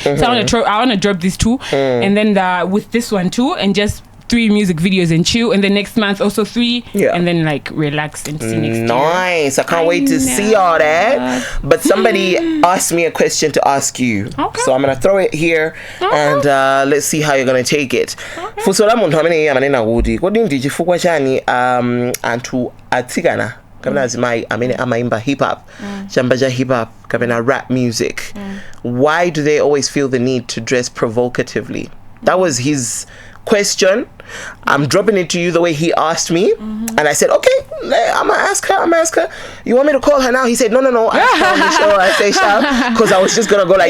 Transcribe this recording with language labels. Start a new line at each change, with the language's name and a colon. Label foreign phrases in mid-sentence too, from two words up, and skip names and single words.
English: So I want to drop these two, and then with this one too, and just 3 music videos and chill. And then next month also 3, and then like relax and see next year. Nice. I can't wait to see all that. But somebody asked me a question to ask you, so I'm gonna throw it here, and let's see how you're gonna take it.
Nyanja: Fusola muntu amene yamanena kuti kodi ndichifukwa chani anthu atsikana kapena azimai amene amaimba hip hop chamba cha hip hop kapena
English: rap music, why do they always feel the need to dress provocatively? That was his question. I'm dropping it to you the way he asked me, and I said, okay, I'm gonna ask her. You want me to call her now? He said, no. I say shout, because I was just gonna go like,